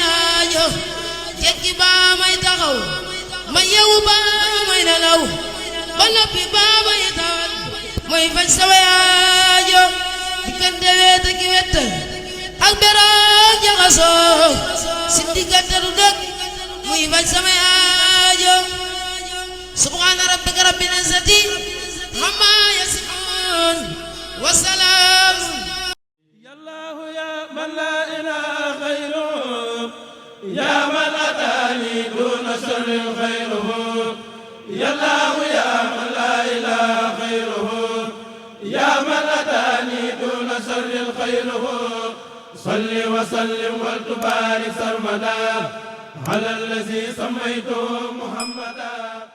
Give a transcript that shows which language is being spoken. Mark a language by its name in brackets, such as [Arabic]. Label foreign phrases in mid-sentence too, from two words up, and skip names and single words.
[Wolof] aajo jekki baa may taxaw ma yewu baa may nelaw ba noppi baa may tawat mooy faj samay aajo diggante weet ak wet ak beroog jaxasoo si diggante du dëkk muy faj sama aajo [Arabic] سبحان ربك رب العزة عما يصفون والسلام يا الله يا من لا إله غيره يا من أتاني دون شر غيره يا الله يا من لا إله غيره يا من أتاني دون شر غيره صل وسلم وبارك سرمدا على الذي سميت محمدا